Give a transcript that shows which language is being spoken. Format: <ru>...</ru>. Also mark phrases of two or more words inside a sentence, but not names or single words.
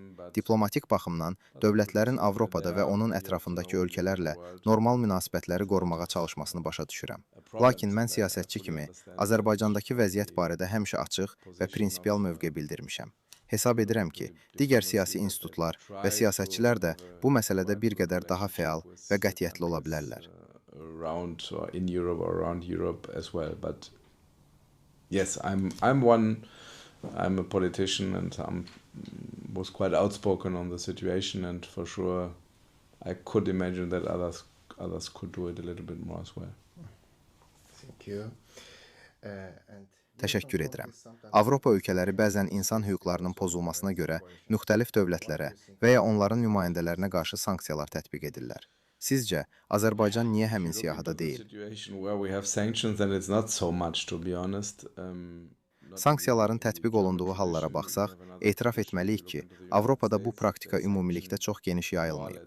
<az>Diplomatik baxımdan dövlətlərin Avropada və onun ətrafındakı ölkələrlə normal münasibətləri qorumağa çalışmasını başa düşürəm. Lakin mən siyasətçi kimi Azərbaycandakı vəziyyət barədə həmişə açıq və prinsipial mövqe bildirmişəm. Hesab edirəm ki, digər siyasi institutlar və siyasətçilər də bu məsələdə bir qədər daha fəal və qətiyyətli ola bilərlər.</az> <en>Around or in Europe or around Europe as well. But yes, I'm a politician and was quite outspoken on the situation, and for sure I could imagine that others could do it a little bit more as well.</en> <az>Təşəkkür edirəm. Avropa ölkələri bəzən insan hüquqlarının pozulmasına görə müxtəlif dövlətlərə və ya onların nümayəndələrinə qarşı sanksiyalar tətbiq edirlər. Sizcə, Azərbaycan niyə həmin siyahıda deyil? Sanksiyaların tətbiq olunduğu hallara baxsaq, etiraf etməliyik ki, Avropada bu praktika ümumilikdə çox geniş yayılmayıb.</az>